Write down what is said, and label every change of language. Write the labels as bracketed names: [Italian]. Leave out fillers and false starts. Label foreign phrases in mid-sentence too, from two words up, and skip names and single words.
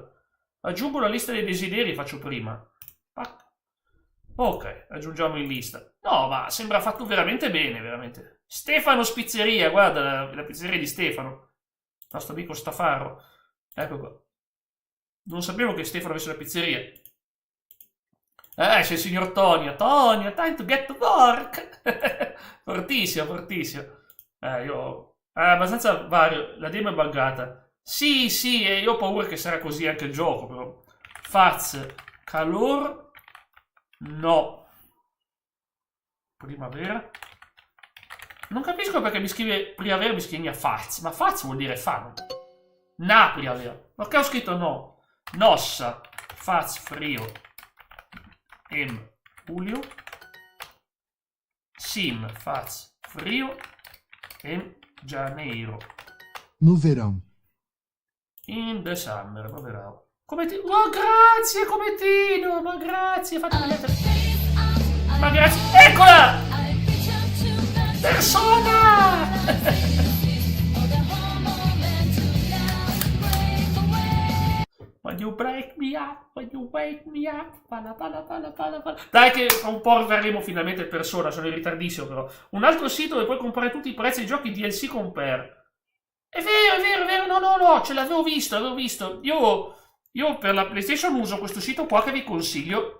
[Italian] Aggiungo la lista dei desideri e faccio prima. Ok, aggiungiamo in lista. No, ma sembra fatto veramente bene, veramente. Stefano Spizzeria, guarda la pizzeria di Stefano. Nostro amico Staffaro. Ecco qua. Non sapevo che Stefano avesse la pizzeria. C'è il signor Tonio. Tonio, [English] time to get to work. [Italian] Fortissimo. Io... abbastanza vario. La demo è buggata. Sì, io ho paura che sarà così anche il gioco, però. [Portuguese] Faz. Calor. No. Primavera. [Italian] Non capisco perché mi scrive primavera, mi scrive Faz. Ma Faz vuol dire fa. [Portuguese] Na primavera. [Italian] Perché ho scritto no? [Portuguese] Nossa, faz frio, Julio, sim, faz frio, janeiro. No verão. [English] In the summer, [Italian] poverao. Come ti... Oh, grazie, Cometino, ma grazie, fate una lettera. Ma grazie, eccola! Persona! [English] When you break me up, when you wake me up, [Italian] pala. Dai che fra un po' verremo finalmente in persona, sono in ritardissimo però. Un altro sito dove puoi comprare tutti i prezzi dei giochi DLC Compare. È vero, no, ce l'avevo visto. Io per la PlayStation uso questo sito qua che vi consiglio.